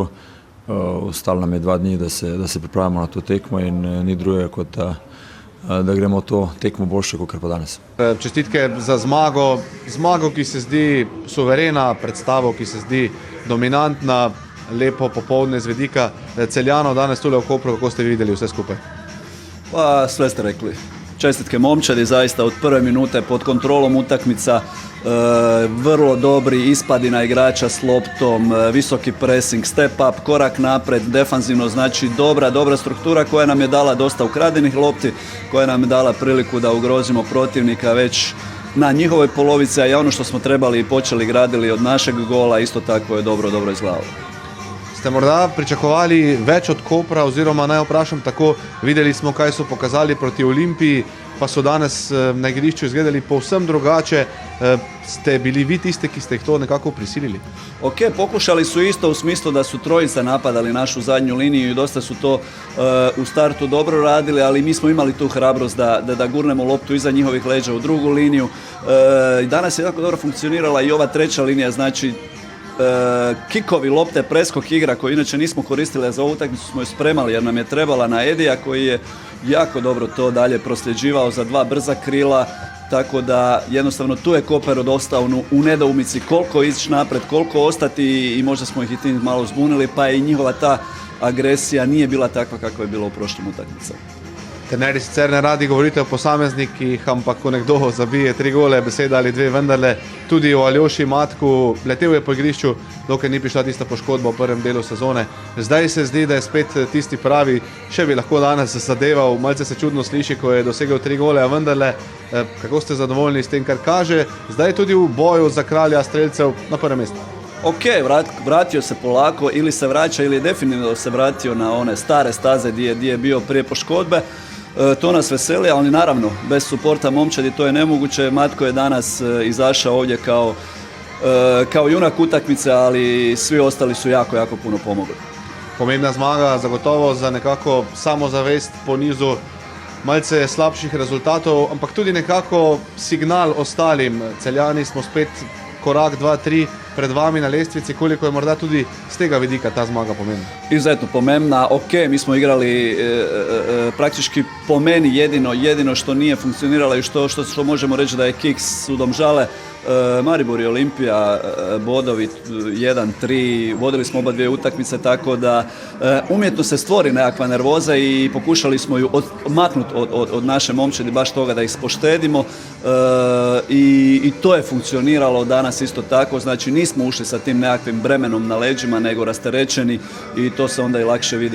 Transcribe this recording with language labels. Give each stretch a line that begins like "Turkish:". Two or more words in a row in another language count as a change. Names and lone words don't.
Slovenian: Ostalo nam je 2 dni, da se pripravimo na to tekmo in ni drugega kot da gremo to tekmo boljše, kot pa danes. Čestitke za zmago, ki se zdi suverena, predstavo, ki se zdi dominantna, lepo popoldne z vidika Celjanov danes tule v Kopru. Kako ste videli vse skupaj?
Croatian: Pa sve ste rekli. Čestitke momčadi, zaista od prve minute pod kontrolom utakmica, vrlo dobri ispadi na igrača s loptom, visoki pressing,
English: step up,
Croatian: korak napred, defanzivno, znači dobra struktura koja nam je dala dosta ukradenih lopti, koja nam je dala priliku da ugrozimo protivnika već na njihovoj polovici, a i ono što smo trebali i počeli gradili od našeg gola isto tako je dobro izgledalo.
Slovenian: Ste morda pričakovali več od Kopra, oziroma naj vprašam tako, videli smo, kaj so pokazali proti Olimpiji, pa so danes na igrišču izgledali povsem drugače. Ste bili vi tiste, ki ste ih to nekako prisilili?
Croatian: Ok, pokušali su isto u smislu da su trojica napadali našu zadnju liniju i dosta su to u startu dobro radili, ali mi smo imali tu hrabrost da gurnemo loptu iza njihovih leđa u drugu liniju. Danas je jako dobro funkcionirala i ova treća linija, znači kikovi, lopte, preskok igra koju inače nismo koristili za ovu utakmicu smo ju spremali jer nam je trebala na Edija koji je jako dobro to dalje prosljeđivao za 2 brza krila, tako da jednostavno tu je Koper ostao u nedoumici koliko ići napred, koliko ostati i možda smo ih i tim malo zbunili, pa i njihova ta agresija nije bila takva kakva je bila u prošlim utakmicama.
Slovenian: Trenerji sicer ne radi govorite o posameznikih, ampak ko nekdo zabije 3 gole, beseda ali 2 vendarle, tudi o Aljoši Matku, letel je po igrišču, dokaj ni prišla tista poškodba v prvem delu sezone. Zdaj se zdi, da je spet tisti pravi, še bi lahko danes zadeval, malce se čudno sliši, ko je dosegel 3 gole, a vendarle, kako ste zadovoljni s tem, kar kaže, zdaj tudi v boju za kralja strelcev na prvem mestu?
Croatian: Ok, vratio se polako, ili se vraća ili definitivno se vratio na one stare staze gdje je bio prije poškodbe. To nas veseli, ali naravno, bez suporta momčadi to je nemoguće. Matko je danas izašao ovdje kao junak utakmice, ali svi ostali su jako puno pomogli.
Slovenian: Pomembna zmaga, zagotovo za nekako samozavest po nizu malce slabših rezultatov, ampak tudi nekako signal ostalim. Celjani smo spet korak 2-3 pred vami na lestvici, koliko je morda tudi z tega vidika ta zmaga pomembna?
Croatian: Izuzetno pomembna, ok, mi smo igrali praktički po meni jedino što nije funkcioniralo i što možemo reći da je kiks u Domžale. Maribor i Olimpija, bodovi 1-3, vodili smo oba 2 utakmice, tako da umjetno se stvori nekakva nervoza i pokušali smo ju maknuti od naše momčadi, baš toga da ih poštedimo i to je funkcioniralo danas isto tako, znači nismo ušli sa tim nekakvim bremenom na leđima, nego rasterećeni i to se onda i lakše vidi.